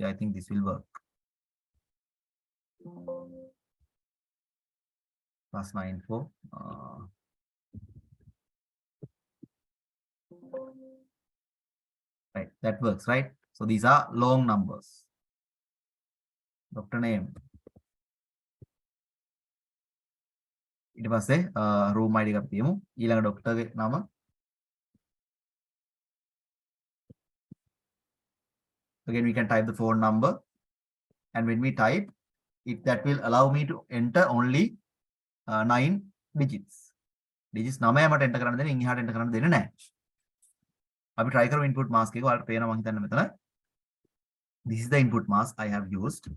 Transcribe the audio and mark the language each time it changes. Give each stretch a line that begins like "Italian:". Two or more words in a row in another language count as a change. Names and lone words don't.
English: I think this will work. Plus 94. Right, that works, right? So these are long numbers. Doctor name.
Sinhala: ඊට පස්සේ
English: room ID
Sinhala: එකක් තියමු. ඊළඟ doctor ගේ නම.
English: Again, we can type the phone number. And when we type, that will allow me to enter only 9 digits.
Sinhala: Digits 9 මට enter කරන්න දෙන්නේ, ඉන් එහාට enter කරන්න දෙන්නේ නැහැ. අපි try කරමු
English: input mask
Sinhala: එක. ඔයාලට පේනවා මම හිතන්නේ මෙතන.
English: This is the input mask I have used.